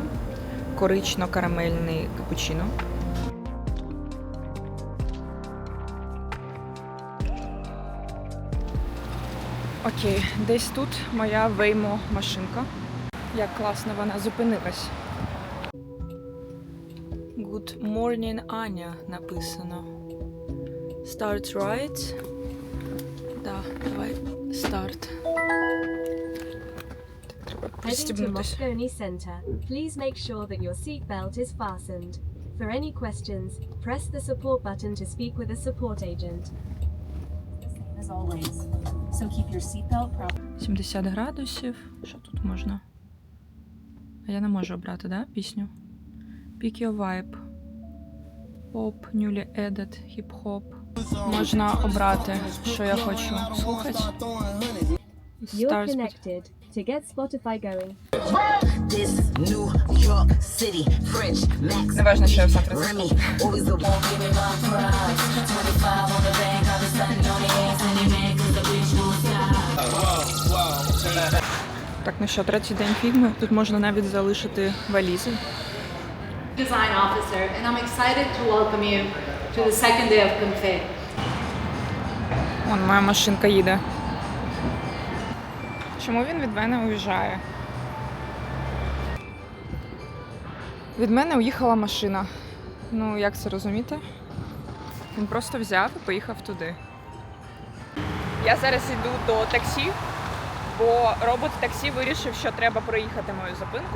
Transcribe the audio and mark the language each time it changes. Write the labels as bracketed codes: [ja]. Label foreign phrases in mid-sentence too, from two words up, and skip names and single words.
[uk] Корично-карамельний капучино. Окей, десь тут моя Waymo машинка. Як класно вона зупинилась. [en] Good morning, [uk] Аня написано. [en] Start right. [uk] Да, давай start. Треба [en] Heading to [uk] пристібнутися. [en] Moscone Center, please make sure that your seatbelt is fastened. For any questions, press the support button to speak with a support agent. As always. So keep your seatbelt properly. [uk] 70 градусів. Що тут можна? А я не можу обрати, да, пісню? [en] Pick your vibe. Pop, newly added, hip-hop. [uk] Можна обрати, що я хочу слухати. [en] You're Start speed. connected. To get Spotify going, This New York City, French, Max, [uk] Неважно, що я в Сан-Франциско. [en] Remy, always the one giving my prize. 25 on the bank, I've been stunting on the ass, and they mad 'cause the bitch won't stop. [uk] Так, ну що, третій день фільму. Тут можна навіть залишити валізи. [en] Design officer, and I'm excited to welcome you to the second day of Config. [uk] Вон, моя машинка їде. Чому він від мене уїжджає? Від мене уїхала машина. Ну, як це розуміти? Він просто взяв і поїхав туди. Я зараз йду до таксі, бо робот таксі вирішив, що треба проїхати мою зупинку.